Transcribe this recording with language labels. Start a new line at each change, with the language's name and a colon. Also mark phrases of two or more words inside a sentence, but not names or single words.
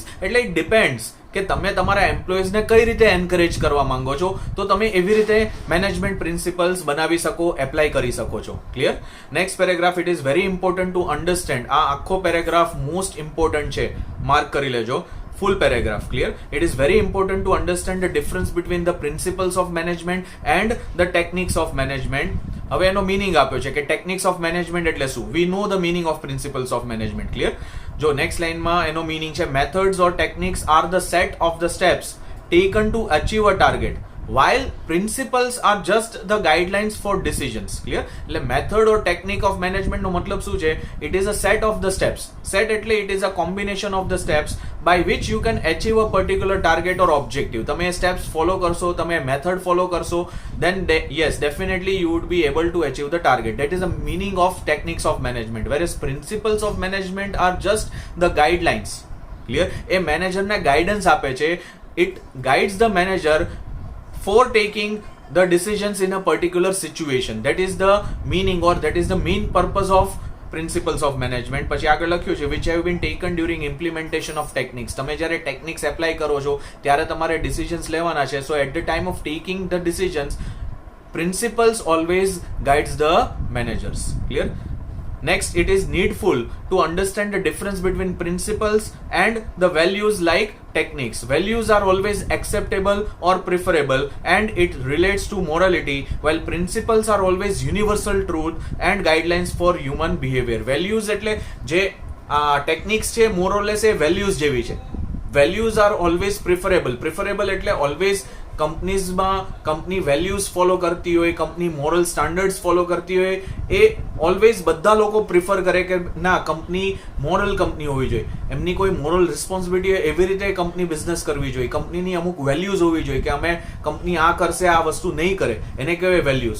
Gujarati: એટલે
English: it depends
Gujarati: કે તમે તમારા એમ્પ્લોઈઝને કઈ રીતે એન્કરેજ કરવા માંગો છો તો તમે એવી રીતે
English: management principles
Gujarati: બનાવી શકો, એપ્લાય કરી શકો છો. ક્લિયર?
English: Next paragraph, it is very important to understand.
Gujarati: આ આખો
English: paragraph most important
Gujarati: છે, માર્ક કરી લેજો.
English: Full paragraph. Clear? It is very important to understand the difference between the principles of management and the techniques of management.
Gujarati: હવે એનો મીનિંગ આપ્યો છે કે
English: techniques of management
Gujarati: એટલે શું.
English: We know the meaning of principles of management. ક્લિયર?
Gujarati: જો નેક્સ્ટ લાઇનમાં એનો મીનિંગ છે,
English: methods or techniques are the set of the steps taken to achieve a target while principles are just the guidelines for decisions. Clear?
Gujarati: એટલે
English: method or technique of management
Gujarati: નો મતલબ શું છે?
English: It is a set of the steps. Set એટલે it is a combination of the steps by which you can achieve a particular target or objective.
Gujarati: તમે steps follow કરશો, તમે method follow કરશો,
English: then yes, definitely you would be able to achieve the target. That is the meaning of techniques of management. Whereas principles of management are just the guidelines. Clear?
Gujarati: એ મેનેજરને ગાઈડન્સ આપે છે.
English: It guides the manager for taking the decisions in a particular situation. That is the meaning, or that is the main purpose of principles of management.
Gujarati: પછી આગળ લખ્યું છે
English: which have been taken during implementation of techniques.
Gujarati: તમે જ્યારે ટેકનિક્સ એપ્લાય કરો છો ત્યારે તમારે ડિસિઝન્સ લેવાના છે.
English: So at the time of taking the decisions, principles always guides the managers.
Gujarati: ક્લિયર?
English: Next, it is needful to understand the difference between principles and the values like techniques. Values are always acceptable or preferable and it relates to morality, while principles are always universal truth and guidelines for human behavior.
Gujarati: Values એટલે જે techniques છે
English: more or less
Gujarati: એ values જેવી છે.
English: Values are always preferable.
Gujarati: Preferable એટલે always કંપનીઝમાં
English: company values follow
Gujarati: કરતી હોય,
English: company moral standards follow
Gujarati: કરતી હોય, એ ઓલવેઝ બધા લોકો પ્રિફર કરે કે ના
English: company moral company
Gujarati: હોવી જોઈએ, એમની કોઈ
English: moral responsibility
Gujarati: હોય, એવી રીતે
English: company business
Gujarati: કરવી જોઈએ, કંપનીની અમુક વેલ્યુઝ હોવી જોઈએ કે અમે કંપની આ કરશે આ વસ્તુ નહીં કરે, એને કહેવાય વેલ્યુઝ.